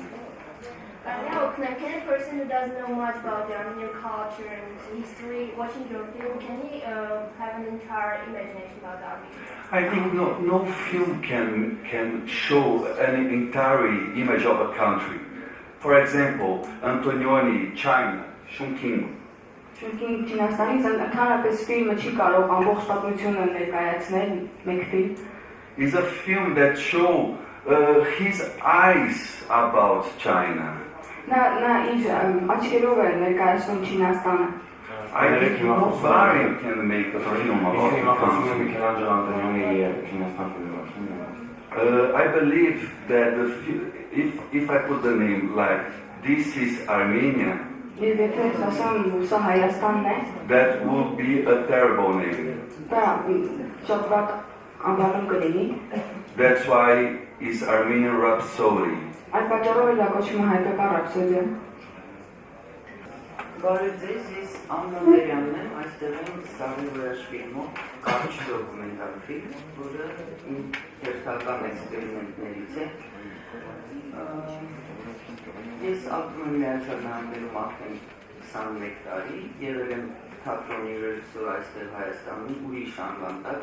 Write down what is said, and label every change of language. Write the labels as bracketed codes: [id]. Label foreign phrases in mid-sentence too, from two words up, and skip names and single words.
[en] Can a person who doesn't know much about the Armenian culture and history, watching your film, can he have an entire imagination about Armenia? I think no film can show an entire image of a country. For example, Antonioni, China, Chongqing. [hy] Շունկին Չինաստանից ընդհանրապես ֆիլմը չի կարող ամբողջ պատմությունը ներկայացնել մեկ ֆիլմ։ [en] It's a film that shows his eyes about China. [hy] Նա իր աչքերով է ներկայացնում Չինաստանը։ [en] I think nobody can make a film about the country. I believe that if I put the name like this is Armenia, that would be a terrible name. That's why it's Armenian Rhapsody. [hy] Բարև ձեզ, ես Աննա Մերյանն եմ, այստեղ եմ Սարիվոյաշ ֆիլմով, կարիչ դոկումենտալ ֆիլմ, որը իմ հերթական էքսպերիմենտներից է։ Ես ապրում եմ Միացյալ Նահանգներում արդեն 21 տարի, եղել եմ թատրոնի ռեժիսոր այստեղ Հայաստանում, ուրիշ անվան տակ,